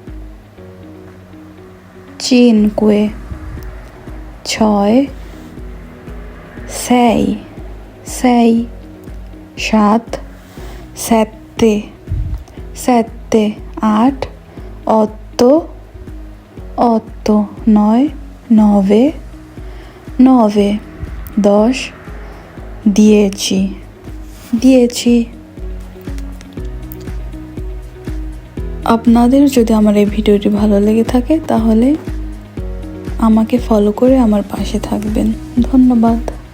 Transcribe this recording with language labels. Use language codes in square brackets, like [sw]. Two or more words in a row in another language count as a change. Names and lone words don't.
[it] cinque, ছয়, sei, sei, সাত, sette, sette, আট, otto, otto, নয়, nove, nove, দশ, dieci, dieci। [bn] আপনাদের যদি আমার এই ভিডিওটি ভালো লেগে থাকে তাহলে আমাকে ফলো করে আমার পাশে থাকবেন। ধন্যবাদ।